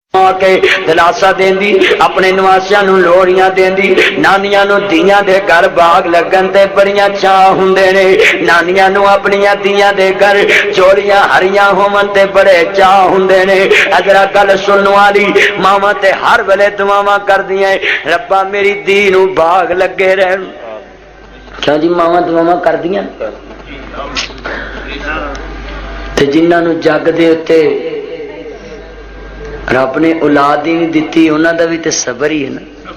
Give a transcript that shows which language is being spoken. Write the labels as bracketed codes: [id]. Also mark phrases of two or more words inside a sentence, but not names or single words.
[pa] کے دلاسا دیندی اپنے نواسیاں نو لوڑیاں دیندی نانیاں نو دیاں دے گھر باغ لگن تے بڑیاں چاہ ہوندے نے نانیاں نو اپنیاں دیاں دے گھر چوڑیاں ہریاں ہومن تے بڑے چاہ ہوندے نے اگر گل سنن والی ماواں تے ہر ویلے دعاواں کردیاں ربا میری دی نو باغ لگے رہن کیوں جی ماواں دعاواں کردیاں تے جنہاں نو جگ دے تے رب نے اولاد ہی نہیں دیتی انہاں دا بھی تے صبر ہی ہے نا